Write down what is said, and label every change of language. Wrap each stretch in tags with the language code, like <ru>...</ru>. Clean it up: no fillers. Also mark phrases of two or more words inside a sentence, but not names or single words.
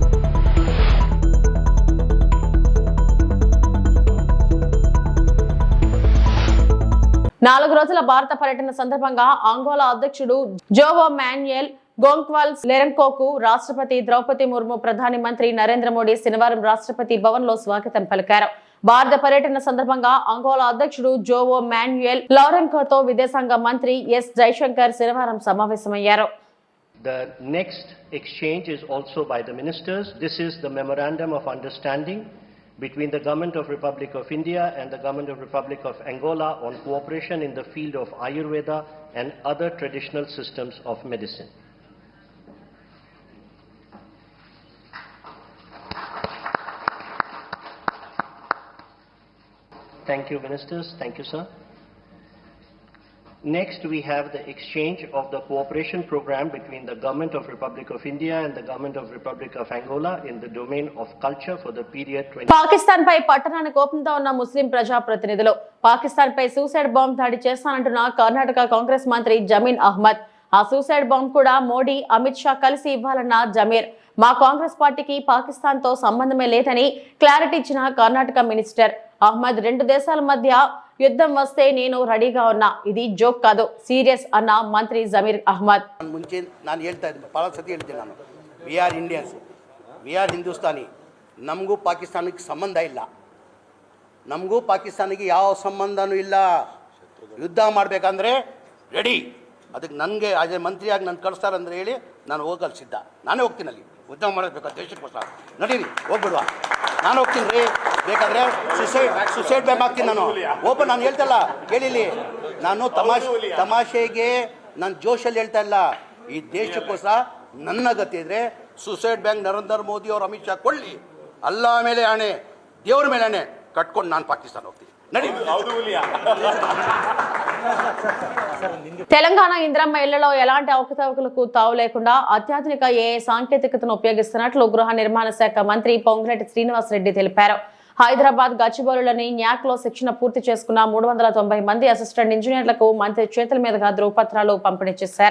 <te>నాలుగు రోజుల భారత పర్యటన సందర్భంగా అంగోలా అధ్యక్షుడు జోవో మాన్యుయల్ గోంక్వాల్స్ లెరెన్కోకు రాష్ట్రపతి ద్రౌపది ముర్ము, ప్రధాని మంత్రి నరేంద్ర మోడీ శనివారం రాష్ట్రపతి భవన్ లో స్వాగతం పలికారు. భారత పర్యటన సందర్భంగా అంగోలా అధ్యక్షుడు జోవో మాన్యుయల్ లెరెన్కోతో విదేశాంగ మంత్రి ఎస్ జైశంకర్ శనివారం సమావేశమయ్యారు.</te> <en>The next exchange is also by the ministers. This is the memorandum of understanding between the Government of Republic of India and the Government of Republic of Angola on cooperation in the field of Ayurveda and other traditional systems of medicine. Thank you, ministers. Thank you, sir. Next, we have the exchange of the cooperation program between the Government of Republic of India and the Government of Republic of Angola in the domain of culture for the period 20.</en> <te>పాకిస్తాన్ పై పట్టణానికి కోపంతో ఉన్న ముస్లిం ప్రజాప్రతినిధులు పాకిస్తాన్ పై</te> <en>suicide bomb</en> <te>దాడి చేస్తానంటున్న కర్ణాటక కాంగ్రెస్ మంత్రి జమీర్ అహ్మద్. ఆ</te> <en>suicide bomb</en> <te>కూడా మోడీ, అమిత్ షా కలిసి ఇవ్వాలన్న జమీర్. మా కాంగ్రెస్ పార్టీకి పాకిస్తాన్ తో సంబంధమే లేదని క్లారిటీ ఇచ్చిన కర్ణాటక మినిస్టర్ అహ్మద్, రెండు దేశాల మధ్య యుద్ధం వస్తే నేను రెడీగా ఉన్నా, ఇది జోక్ కాదు, సీరియస్ అన్న మంత్రి జమీర్ అహ్మద్.</te> <kn>ಮುಂಚೆ ನಾನು ಹೇಳ್ತಾ ಇದ್ದೆ, ಭಾಳ ಸತಿ ಹೇಳ್ತೀನಿ ನಾನು,</kn> <en>we are Indians, we are Hindustani,</en> <kn>ನಮಗೂ ಪಾಕಿಸ್ತಾನಕ್ಕೆ ಸಂಬಂಧ ಇಲ್ಲ, ನಮಗೂ ಪಾಕಿಸ್ತಾನಿಗೆ ಯಾವ ಸಂಬಂಧನೂ ಇಲ್ಲ. ಯುದ್ಧ ಮಾಡಬೇಕಂದ್ರೆ ರೆಡಿ. ಅದಕ್ಕೆ ನನಗೆ ಅದೇ ಮಂತ್ರಿಯಾಗಿ ನಾನು ಕಳಿಸ್ತಾರಂದ್ರೆ ಹೇಳಿ ನಾನು ಹೋಗಲು ಸಿದ್ಧ. ನಾನೇ ಹೋಗ್ತೀನಿ ಅಲ್ಲಿ ಯುದ್ಧ ಮಾಡಬೇಕು ದೇಶಕ್ಕೋಸ್ಕರ. ನಡೀರಿ ಹೋಗ್ಬಿಡುವ, ನಾನು ಹೋಗ್ತೀನಿ ರೀ. ಬೇಕಾದರೆ</kn> <en>suicide bag</en> <kn>ಹಾಕ್ತೀನಿ ನಾನು. ಓಪನ್ ನಾನು ಹೇಳ್ತಲ್ಲ ಕೇಳಿಲಿ, ನಾನು ತಮಾಷೆಗೆ ನಾನು ಜೋಶಲ್ಲಿ ಹೇಳ್ತಾ ಇಲ್ಲ. ಈ ದೇಶಕ್ಕೋಸ್ಕರ ನನ್ನ ಗತಿ ಇದ್ರೆ</kn> <en>suicide bank</en> <kn>ನರೇಂದ್ರ ಮೋದಿ ಅವರು ಅಮಿತ್ ಶಾ ಕೊಳ್ಳಿ, ಅಲ್ಲ ಮೇಲೆ ಆಣೆ, ದೇವ್ರ ಮೇಲೆ ಆಣೆ ಕಟ್ಕೊಂಡು ನಾನು ಪಾಕಿಸ್ತಾನ ಹೋಗ್ತೀನಿ.</kn> <te>తెలంగాణ ఇంద్రమ్మ ఇళ్లలో ఎలాంటి అవకతవకలకు తావు లేకుండా అత్యాధునిక ఏఐ సాంకేతికతను ఉపయోగిస్తున్నట్లు గృహ నిర్మాణ శాఖ మంత్రి పొంగులేటి శ్రీనివాసరెడ్డి తెలిపారు. హైదరాబాద్ గచ్చిబౌలిలోని న్యాక్ లో శిక్షణ పూర్తి చేసుకున్న 390 మంది అసిస్టెంట్ ఇంజనీర్లకు మంత్రి చేతుల మీదుగా ధృవపత్రాలు పంపిణీ చేశారు.</te>